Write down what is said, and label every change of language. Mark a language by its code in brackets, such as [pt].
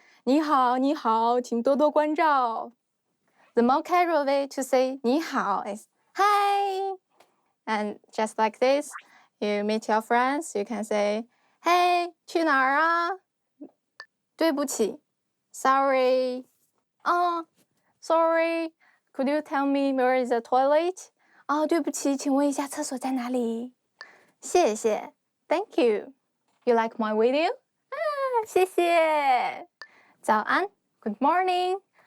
[zh] 你好你好请多多关照 [en] The more casual way to say 你好 is Hi. And just like this, you meet your friends, you can say Hey, [zh] 去哪儿啊？ [en] 对不起 Sorry. Sorry, could you tell me where is the toilet? [zh] 对不起，请问一下厕所在哪里？ [en] 谢谢 Thank you. You like my video? 谢谢。早安 Good morning.